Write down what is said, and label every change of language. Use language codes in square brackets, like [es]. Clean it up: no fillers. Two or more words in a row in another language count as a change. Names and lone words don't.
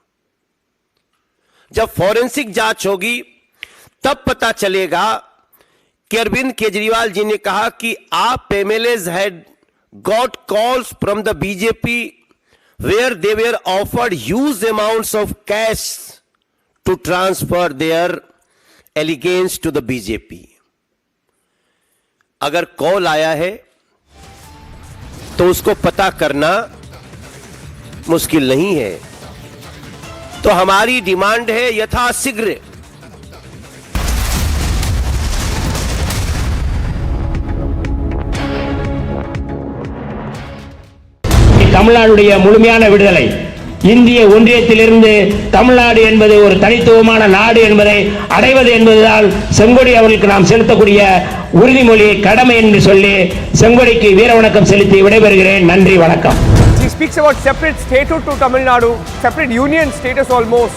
[hi] जब फॉरेंसिक जांच होगी तब पता चलेगा कि अरविंद केजरीवाल जी ने कहा कि [en] AAP MLAs had got calls from the BJP where they were offered huge amounts of cash to transfer their allegiance to the BJP. [hi] अगर कॉल आया है तो उसको पता करना मुश्किल नहीं है। तो हमारी डिमांड है यथाशीघ्र [ta] தமிழ்நாடுடைய முழுமையான விடுதலை, இந்திய ஒன்றியத்திலிருந்து தமிழ்நாடு என்பது ஒரு தனித்துவமான நாடு என்பதை அடைவது என்பதுதான் செங்கோடி அவர்களுக்கு நாம் செலுத்தக்கூடிய உறுதிமொழி, கடமை என்று சொல்லி செங்கோடிக்கு வீர வணக்கம் செலுத்தி விடைபெறுகிறேன். நன்றி, வணக்கம். [en] He speaks about separate statehood to Tamil Nadu, separate union status almost.